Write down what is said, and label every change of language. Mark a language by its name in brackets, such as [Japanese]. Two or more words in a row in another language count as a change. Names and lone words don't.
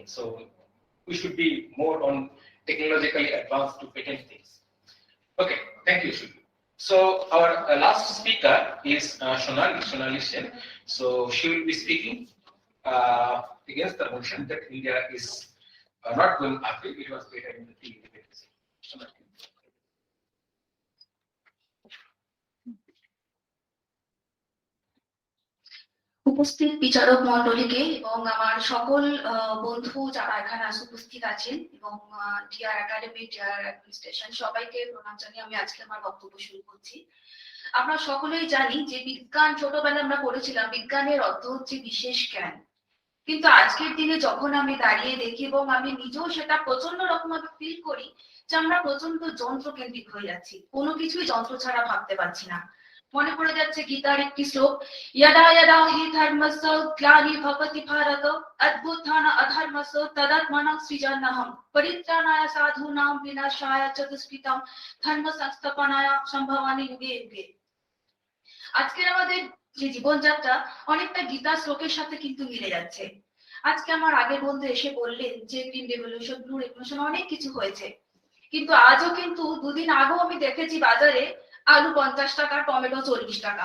[English] So we should be more on technologically advanced to patent things. Okay, thank you, Shurjo. So our last speaker is Sonali Sen. So she will be speaking against the motion that India is not going uphill. It was better in the TV debate. [Bangla] উপস্থিত বিচারক মণ্ডলীকে এবং আমার সকল বন্ধু যারা এখানে উপস্থিত আছেন এবং ডিআর একাডেমি, ডিআর অ্যাডমিনিস্ট্রেশন সবাইকে প্রণাম জানিয়ে আমি আজকে আমার বক্তব্য শুরু করছি। আমরা সকলেই জানি যে বিজ্ঞান ছোটবেলায় আমরা পড়েছিলাম, বিজ্ঞানের অর্থ হচ্ছে বিশেষ জ্ঞান। কিন্তু আজকের দিনে যখন আমি দাঁড়িয়ে দেখি এবং আমি নিজেও সেটা প্রচন্ড রকমভাবে ফিল করি যে আমরা প্রচন্ড যন্ত্রকেন্দ্রিক হয়ে যাচ্ছি, কোনো কিছুই যন্ত্র ছাড়া ভাবতে পারছি না। মনে পড়ে যাচ্ছে গীতার একটি শ্লোক, [Sanskrit] यदा यदा हि धर्मस्य ग्लानि भवति भारत अद्भुतान अधर्मस्य तदात्मनः सृजन्यहं परित्राणाय साधूनां विनाशाय च दुष्कृतं धर्म संस्थापनाय সম্ভবামি যুগে যুগে। [Bangla] আজকের আমাদের যে জীবনযাত্রা অনেকটা গীতা শ্লোকের সাথে কিন্তু মিলে যাচ্ছে। আজকে আমার আগের বন্ধু এসে বললেন যে [English] green revolution, blue revolution [Bangla] অনেক কিছু হয়েছে, কিন্তু আজও কিন্তু দুদিন আগেও আমি দেখেছি বাজারে আলু 50 টাকা, টমেটো 40 টাকা।